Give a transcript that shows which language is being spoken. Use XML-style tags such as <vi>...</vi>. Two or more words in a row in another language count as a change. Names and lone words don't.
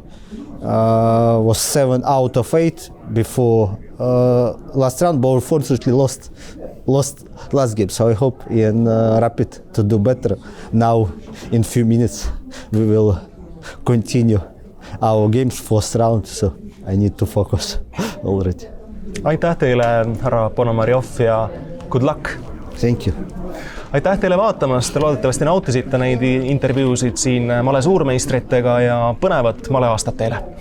<en>Was 7 out of 8 before last round, but unfortunately lost last game. So I hope in Rapid to do better. Now in few minutes we will continue our games first round, so I need to focus already.</en> <et>Aitäh teile, härra Ponomariov, ja</et> <en>good luck! Thank you!</en> <et>Aitäh teile vaatamast, loodetavasti nautisite neid intervjuusid siin male suurmeistritega ja põnevat maleaastat teile!</et>